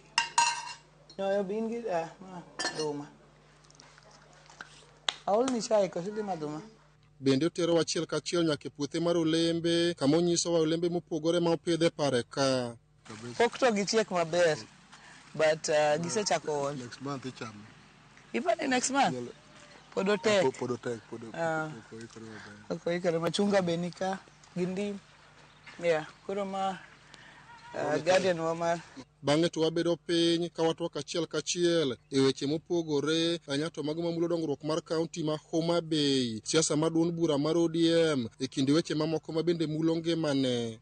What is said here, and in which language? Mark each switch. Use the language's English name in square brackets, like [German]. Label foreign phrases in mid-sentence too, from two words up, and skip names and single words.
[Luo (Kenya and Tanzania)] Nyoyo bin gi duma. Aol ni chai ko sidhi maduma. Bende otero wachiel kachiel nyaka puothe mar olembe kama onyiso wa olembe mopogore ma opidhe pare ka. Pok to gichiek maber, but gisechako [English] next month icham. Even next month. [Luo (Kenya and Tanzania)] Podotek. Podotek. Machunga benika gindi. Yeah, kuro ma guardian wa Bang'e to wabedo piny ka watwak achiel kachiel e weche mopogore anyato mago mamulo dongruok mar kaunti ma Homa Bay, siasa mar duond bura mar ODM e kinde weche mamoko mabende mulo ngimane.